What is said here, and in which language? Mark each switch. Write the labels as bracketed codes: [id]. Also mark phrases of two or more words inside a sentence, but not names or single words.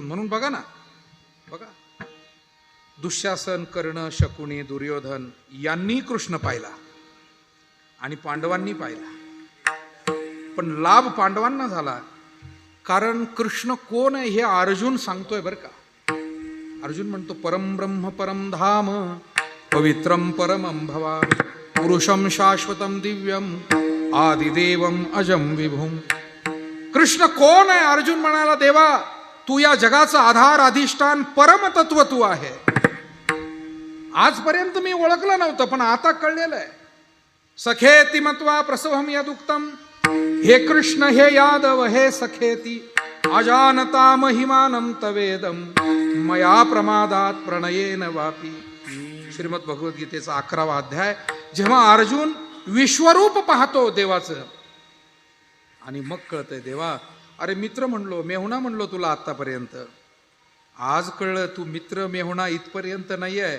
[mr] म्हणून बघा ना, बघा, दुःशासन, कर्ण, शकुनी, दुर्योधन यांनी कृष्ण पाहिला आणि पांडवांनी पाहिला, पण लाभ पांडवांना झाला. कारण कृष्ण कोण आहे हे अर्जुन सांगतोय बरं का. अर्जुन म्हणतो, [sa] परम ब्रह्म परम धाम पवित्रम परमं भवामि पुरुषम शाश्वतम दिव्यम आदिदेवम अजम विभुम. [mr] कृष्ण कोण आहे? अर्जुन म्हणाला, देवा तू या जगाचा आधार अधिष्ठान परमतत्व तू आहे. आजपर्यंत मी ओळखलं नव्हतं, पण आता कळलेलं आहे. [sa] सखेती मत्वा प्रसवम यदुक्तम. हे कृष्ण, हे यादव, हे सखेती अजानता महिमानं तवेदम मया प्रमादात प्रणयेन वापी. [mr] श्रीमद भगवद्गीतेचा 11वा अध्याय. जेव्हा अर्जुन विश्वरूप पाहतो देवाचं, आणि मग कळतंय, देवा अरे मित्र म्हणलो, मेहुणा म्हणलो तुला आतापर्यंत, आज कळलं तू मित्र मेहुणा इथपर्यंत नाही आहे.